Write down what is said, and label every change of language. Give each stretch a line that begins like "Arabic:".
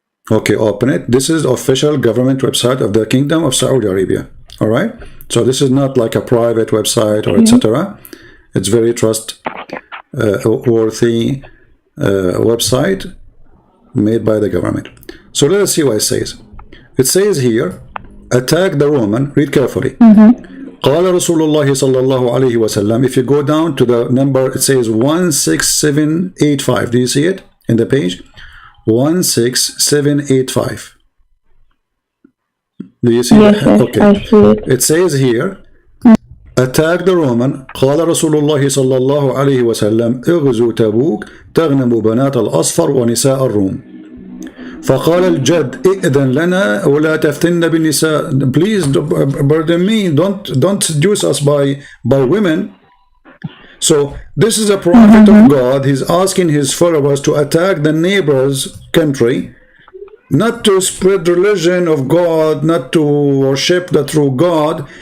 English: Okay, open it. This is the official government website of the Kingdom of Saudi Arabia. All right. So this is not like a private website or etc. It's very trustworthy website made by the government. So let us see what it says. It says here, attack the Roman. Read carefully.
Arabic: قال رسول الله صلى الله عليه وسلم.
English: If you go down to the number, it says 16785. Do you see it in the page? 16785. Do you see Yes, that? okay. I see it. It says here, attack the Roman.
Arabic: قال رسول الله صلى الله عليه وسلم اغزوا تبوك تغنموا بنات الأصفر ونساء الروم. فقال الجد ائذن لنا ولا تفتن بالنساء.
English: Please burden me, don't seduce us by women. So this is a prophet of God. He's asking his followers to attack the neighbor's country, not to spread religion of God, not to worship the true God.